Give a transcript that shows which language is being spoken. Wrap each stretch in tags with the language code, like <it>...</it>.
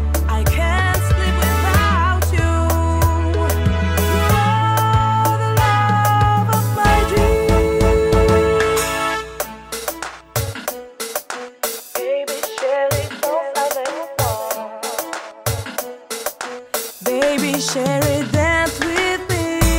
<en>I can't sleep without you. You're the love of my dreams.</en> <fr>Baby chérie, danse avec moi.</fr> <en>Baby chérie, dance with me.</en>